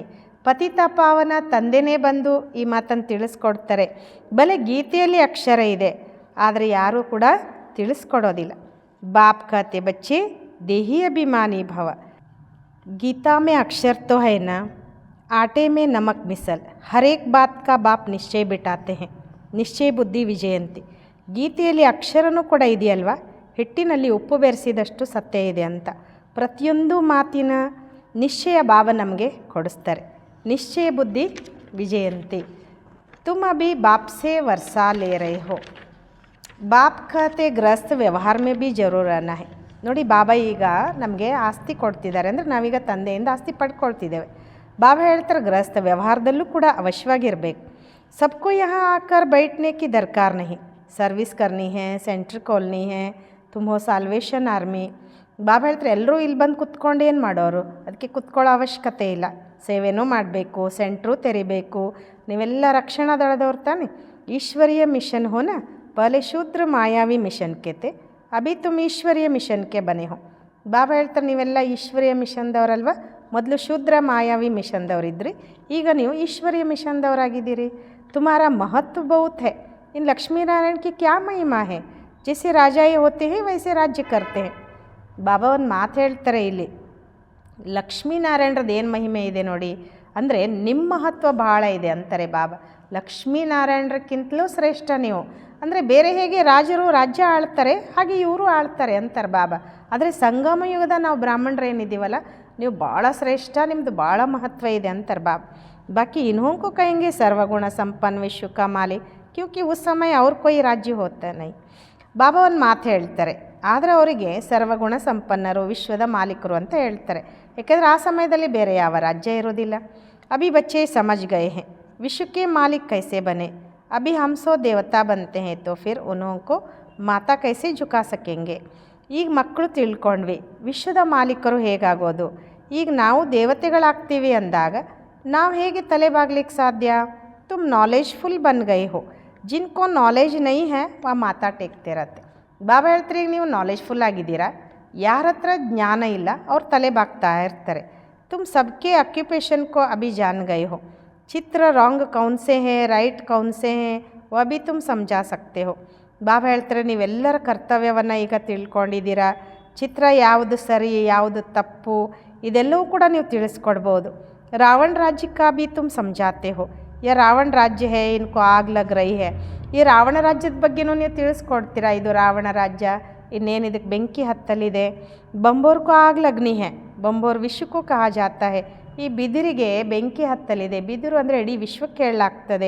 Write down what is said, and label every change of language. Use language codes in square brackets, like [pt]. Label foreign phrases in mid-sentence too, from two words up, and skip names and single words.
[kn] ಪತಿತ ಪಾವನ ತಂದೆನೇ ಬಂದು ಈ ಮಾತನ್ನು ತಿಳಿಸ್ಕೊಡ್ತಾರೆ. ಬಲೆ ಗೀತೆಯಲ್ಲಿ ಅಕ್ಷರ ಇದೆ, ಆದರೆ ಯಾರೂ ಕೂಡ ತಿಳಿಸ್ಕೊಡೋದಿಲ್ಲ. [hi] ಬಾಪ್ कहते बच्चे देही अभिमानी भव. गीता में अक्षर तो है ना, आटे में नमक मिसल, हर एक बात का बाप निश्चय बिठाते हैं. [kn] ನಿಶ್ಚಯ ಬುದ್ಧಿ ವಿಜಯಂತಿ. ಗೀತೆಯಲ್ಲಿ ಅಕ್ಷರನೂ ಕೂಡ ಇದೆಯಲ್ವ, ಹಿಟ್ಟಿನಲ್ಲಿ ಉಪ್ಪು ಬೆರೆಸಿದಷ್ಟು ಸತ್ಯ ಇದೆ ಅಂತ. ಪ್ರತಿಯೊಂದು ಮಾತಿನ ನಿಶ್ಚಯ ಭಾವ ನಮಗೆ ಕೊಡಿಸ್ತಾರೆ. ನಿಶ್ಚಯ ಬುದ್ಧಿ ವಿಜಯಂತಿ. [hi] तुम अभी बाप से वर्षा ले रहे हो. बाप कहते गृहस्थ व्यवहार में भी जरूर रहना है. [kn] ನೋಡಿ ಬಾಬಾ ಈಗ ನಮಗೆ ಆಸ್ತಿ ಕೊಡ್ತಿದ್ದಾರೆ ಅಂದರೆ ನಾವೀಗ ತಂದೆಯಿಂದ ಆಸ್ತಿ ಪಡ್ಕೊಳ್ತಿದ್ದೇವೆ. ಬಾಬಾ ಹೇಳ್ತಾರೆ ಗೃಹಸ್ಥ ವ್ಯವಹಾರದಲ್ಲೂ ಕೂಡ ಅವಶ್ಯವಾಗಿರಬೇಕು. [hi] सबको यहाँ आकर बैठने की दरकार नहीं, सर्विस करनी है, सेंटर खोलनी है, तुम हो [en] salvation army. [kn] ಬಾಬಾ ಹೇಳ್ತಾರೆ ಎಲ್ಲರೂ ಇಲ್ಲಿ ಬಂದು ಕುತ್ಕೊಂಡು ಏನು ಮಾಡೋರು, ಅದಕ್ಕೆ ಕುತ್ಕೊಳ್ಳೋ ಅವಶ್ಯಕತೆ ಇಲ್ಲ. ಸೇವೆನೂ ಮಾಡಬೇಕು, ಸೆಂಟ್ರೂ ತೆರಿಬೇಕು. ನೀವೆಲ್ಲ ರಕ್ಷಣಾ ದಳದವ್ರು ತಾನೆ. [hi] ईश्वरीय मिशन होने पहले शूद्र मायावी मिशन के थे, अभी तुम ईश्वरीय मिशन के बने हो. [kn] ಬಾಬಾ ಹೇಳ್ತಾರೆ ನೀವೆಲ್ಲ ಈಶ್ವರೀಯ ಮಿಷನ್ದವರಲ್ವ, ಮೊದಲು ಶೂದ್ರ ಮಾಯಾವಿ ಮಿಷನ್ದವರಿದ್ರಿ, ಈಗ ನೀವು ಈಶ್ವರೀಯ ಮಿಷನ್ದವರಾಗಿದ್ದೀರಿ. [hi] तुम्हारा महत्व बहुत है. इन लक्ष्मी नारायण की क्या महिमा है, जैसे राजाए होते हैं वैसे राज्य करते हैं. [kn] ಬಾಬಾ ಒಂದು ಮಾತು ಹೇಳ್ತಾರೆ ಇಲ್ಲಿ, ಲಕ್ಷ್ಮೀನಾರಾಯಣರದ್ದು ಏನು ಮಹಿಮೆ ಇದೆ ನೋಡಿ, ಅಂದರೆ ನಿಮ್ಮ ಮಹತ್ವ ಭಾಳ ಇದೆ ಅಂತಾರೆ ಬಾಬಾ. ಲಕ್ಷ್ಮೀನಾರಾಯಣರಕ್ಕಿಂತಲೂ ಶ್ರೇಷ್ಠ ನೀವು. ಅಂದರೆ ಬೇರೆ ಹೇಗೆ ರಾಜರು ರಾಜ್ಯ ಆಳ್ತಾರೆ ಹಾಗೆ ಇವರು ಆಳ್ತಾರೆ ಅಂತಾರೆ ಬಾಬಾ. ಆದರೆ ಸಂಗಮ ಯುಗದ ನಾವು ಬ್ರಾಹ್ಮಣರು ಏನಿದ್ದೀವಲ್ಲ, ನೀವು ಭಾಳ ಶ್ರೇಷ್ಠ, ನಿಮ್ಮದು ಭಾಳ ಮಹತ್ವ ಇದೆ ಅಂತಾರೆ ಬಾಬಾ. [hi] बाकी इन्हों को कहेंगे सर्वगुण संपन्न विश्व का मालिक, क्योंकि उस समय और कोई राज्य होता नहीं. [kn] ಬಾಬಾ ಒಂದು ಮಾತು ಹೇಳ್ತಾರೆ, ಆದರೆ ಅವರಿಗೆ ಸರ್ವಗುಣ ಸಂಪನ್ನರು ವಿಶ್ವದ ಮಾಲೀಕರು ಅಂತ ಹೇಳ್ತಾರೆ. ಯಾಕೆಂದರೆ ಆ ಸಮಯದಲ್ಲಿ ಬೇರೆ ಯಾವ ರಾಜ್ಯ ಇರೋದಿಲ್ಲ. [hi] अभी बच्चे ಸಮझ गए हैं विश्व के मालिक कैसे बने. अभी हम सो देवता बनते हैं तो फिर उन्हों को माता कैसे झुका सकेंगे. [kn] ಈಗ ಮಕ್ಕಳು ತಿಳ್ಕೊಂಡ್ವಿ ವಿಶ್ವದ ಮಾಲೀಕರು ಹೇಗಾಗೋದು. ಈಗ ನಾವು ದೇವತೆಗಳಾಗ್ತೀವಿ ಅಂದಾಗ ನಾವು ಹೇಗೆ ತಲೆ ಬಾಗ್ಲಿಕ್ಕೆ ಸಾಧ್ಯ. [hi] तुम नॉलेजफुल बन गए हो, जिनको नॉलेज नहीं है वह माता टेकते रहते. [kn] ಬಾಬಾ ಹೇಳ್ತಾರೆ ಈಗ ನೀವು ನಾಲೆಜ್ಫುಲ್ ಆಗಿದ್ದೀರಾ, ಯಾರ ಹತ್ರ ಜ್ಞಾನ ಇಲ್ಲ ಅವ್ರು ತಲೆ ಬಾಗ್ತಾ ಇರ್ತಾರೆ. [hi] तुम सबके ऑक्यूपेशन को अभी जान गए हो. चित्र रॉन्ग कौन से हैं, राइट कौन से हैं, वह भी तुम समझा सकते हो. [kn] ಬಾಬಾ ಹೇಳ್ತಾರೆ ನೀವೆಲ್ಲರ ಕರ್ತವ್ಯವನ್ನು ಈಗ ತಿಳ್ಕೊಂಡಿದ್ದೀರಾ. ಚಿತ್ರ ಯಾವುದು ಸರಿ ಯಾವುದು ತಪ್ಪು ಇದೆಲ್ಲವೂ ಕೂಡ ನೀವು ತಿಳಿಸ್ಕೊಡ್ಬೋದು. [hi] रावण राज्य का भी तुम समझाते हो, यह रावण राज्य है, इनको आग लग रही है. [kn] ಈ ರಾವಣ ರಾಜ್ಯದ ಬಗ್ಗೆನೂ ನೀವು ತಿಳಿಸ್ಕೊಡ್ತೀರಾ. ಇದು ರಾವಣ ರಾಜ್ಯ, ಇನ್ನೇನು ಇದಕ್ಕೆ ಬೆಂಕಿ ಹತ್ತಲಿದೆ. [hi] बंबोर को आग लगनी है, बंबोर विश्व को कहा जाता है. [kn] ಈ ಬಿದಿರಿಗೆ ಬೆಂಕಿ ಹತ್ತಲಿದೆ. ಬಿದಿರು ಅಂದರೆ ಇಡೀ ವಿಶ್ವಕ್ಕೆ ಹೇಳಲಾಗ್ತದೆ.